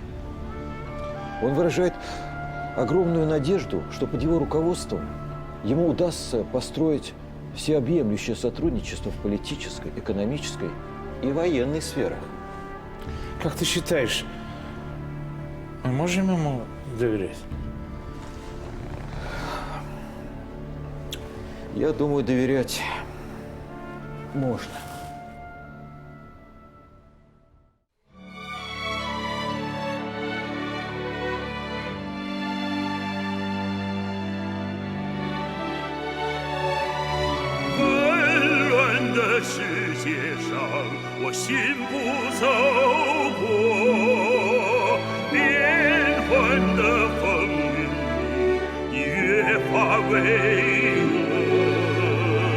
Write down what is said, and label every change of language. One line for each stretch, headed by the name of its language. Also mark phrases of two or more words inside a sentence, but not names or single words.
Russian: Он выражает огромную надежду, что под его руководством ему удастся построить всеобъемлющее сотрудничество в политической, экономической и военной сферах. Как ты считаешь, мы можем ему доверять? Я думаю, доверять можно.
Chinese: 世界上，我信不走过变幻的风云里，你越发巍峨。